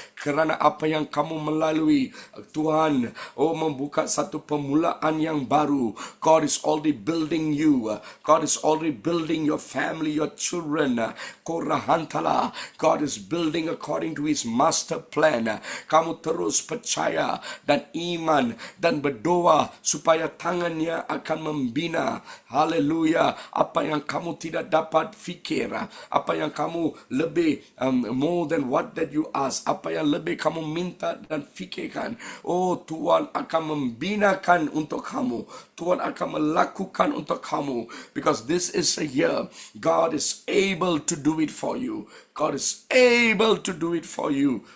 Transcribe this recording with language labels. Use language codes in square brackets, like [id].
[ms] Kerana apa yang kamu melalui, Tuhan membuka satu permulaan yang baru. [en] God is already building you. God is already building your family, your children. Korahantala. God is building according to his master plan. [ms] Kamu terus percaya dan iman dan berdoa supaya tangannya akan membina. Haleluya. Apa yang kamu tidak dapat fikir, apa yang kamu lebih [en] more than what that you ask, [ms] apa yang lebih kamu minta dan fikirkan, Tuhan akan membinakan untuk kamu. Tuhan akan melakukan untuk kamu. [en] Because this is a year God is able to do it for you. God is able to do it for you.